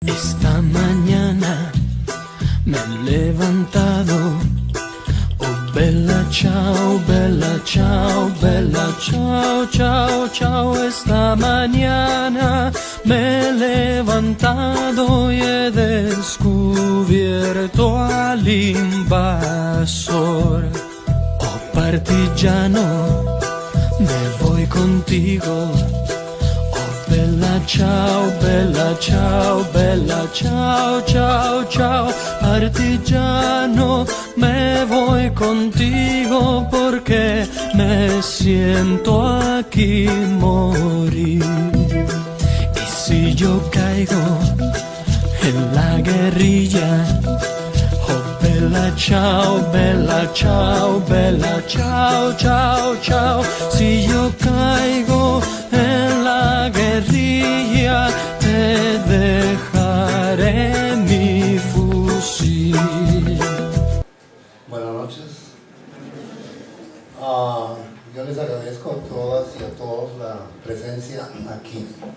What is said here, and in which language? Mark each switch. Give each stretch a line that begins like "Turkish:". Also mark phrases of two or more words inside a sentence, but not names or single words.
Spanish: Esta mañana me he levantado,
Italian: oh bella ciao, ciao, ciao, ciao.
Spanish: Esta mañana me he levantado y he descubierto al invasor. Oh partigiano, me voy contigo.
Italian: Bella ciao, ciao, ciao, ciao, partigiano,
Spanish: me voy contigo porque me siento aquí morir. Y si yo caigo en la guerrilla,
Italian: oh bella ciao, ciao, ciao, ciao,
Spanish: si yo caigo en la guerrilla, te dejaré mi fusil. Buenas noches. Yo les agradezco a todas y a todos la presencia aquí.